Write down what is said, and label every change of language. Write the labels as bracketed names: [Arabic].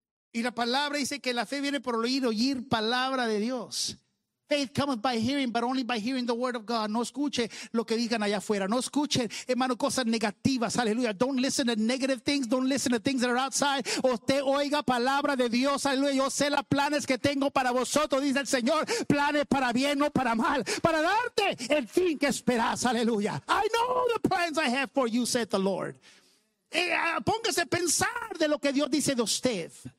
[Spanish] Y la palabra dice que la fe viene por oír palabra de Dios. [English] Faith comes by hearing, but only by hearing the word of God. [Spanish] No escuche lo que digan allá afuera. No escuche, hermano, cosas negativas. Aleluya. [English] Don't listen to negative things. Don't listen to things that are outside. [Spanish] Usted oiga palabra de Dios. Aleluya. Yo sé los planes que tengo para vosotros, dice el Señor. Planes para bien, no para mal. Para darte el fin que esperas. Aleluya. [English] I know the plans I have for you, said the Lord. [Spanish] Póngase a pensar de lo que Dios dice de usted.